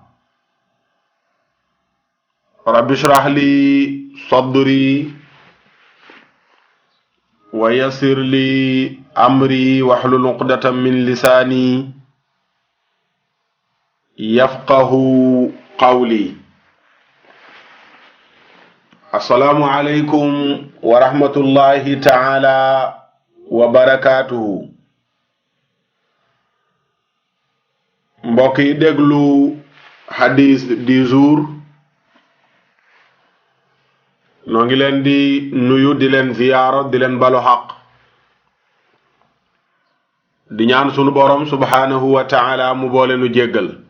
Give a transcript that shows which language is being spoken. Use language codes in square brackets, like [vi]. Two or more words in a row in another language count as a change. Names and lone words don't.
[ar] رب اشرح لي صدري ويسر لي أمري واحلل عقدة من لساني يفقه قولي السلام عليكم ورحمة الله تعالى وبركاته [wo] mbokk yi déglu hadis [fr] du jour [wo] noo ngi leen di nuyu di leen ziyaara di leen balu xaq di ñaan sunu borom [ar] سبحانه وتعالى [wo] mu boole nu jéggal